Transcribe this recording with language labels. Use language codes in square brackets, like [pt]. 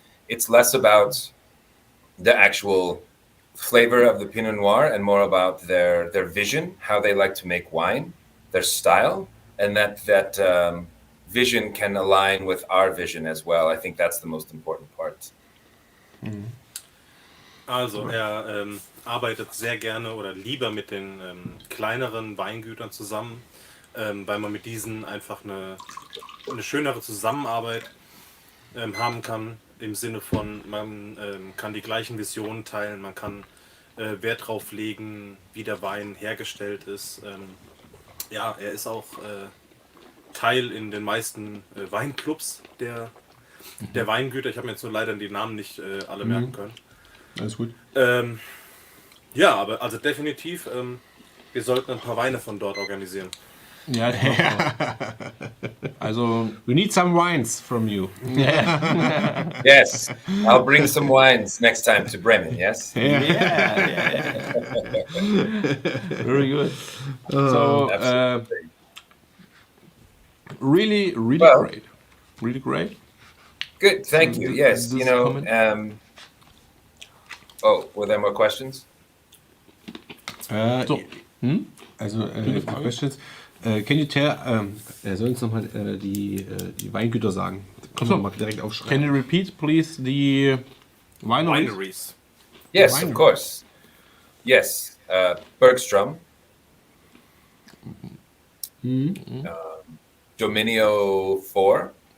[en] It's less about the actual flavor of the Pinot Noir and more about their vision, how they like to make wine, their style, and that vision can align with our vision as well. I think that's the most important part. [de] Also er arbeitet sehr gerne oder lieber mit den kleineren Weingütern zusammen, weil man mit diesen einfach eine schönere Zusammenarbeit haben kann, im Sinne von, man kann die gleichen Visionen teilen, man kann Wert drauf legen, wie der Wein hergestellt ist. Ja, er ist auch Teil in den meisten Weinclubs der Weingüter. Ich habe mir jetzt nur leider die Namen nicht alle merken können. Alles gut. Ja, aber also definitiv, wir sollten ein paar Weine von dort organisieren. Ja, also, [en] we need some wines from you. Yes, I'll bring some wines next time to Bremen, yes? yeah. Very good. So, really Well, great. Really great. Good, thank you. Yes, This comment? Were there more questions? So. Also, questions. Can you tell, [de] er soll uns nochmal die Weingüter sagen. Können wir mal direkt aufschreiben. [en] Can you repeat, please, the wineries? Wineries. Yes, Winery. of course. Yes, Bergstrom. Dominio 4.